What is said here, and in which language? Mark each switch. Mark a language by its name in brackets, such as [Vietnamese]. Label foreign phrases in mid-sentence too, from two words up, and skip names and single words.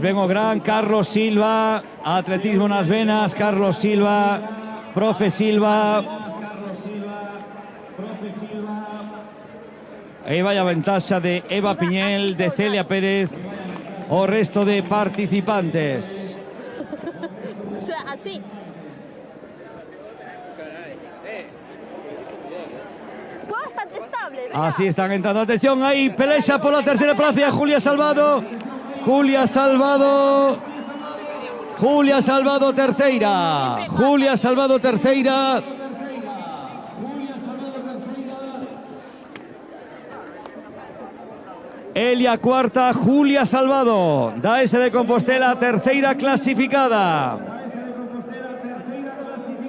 [Galician] Ven o gran Carlos Silva, atletismo nas venas, Carlos Silva, profe Silva. Aí vai a ventaxa de Eva Piñel, de Celia Pérez, o resto de participantes. [Spanish] O sea, así. Fue bastante estable, ¿verdad? Así están entrando. Atención, ahí pelexa por la tercera plaza. Julia Salvado. Julia Salvado. [Galician] Julia Salvado terceira. Julia Salvado terceira. Elia cuarta, Julia Salvado, da S de Compostela, terceira clasificada.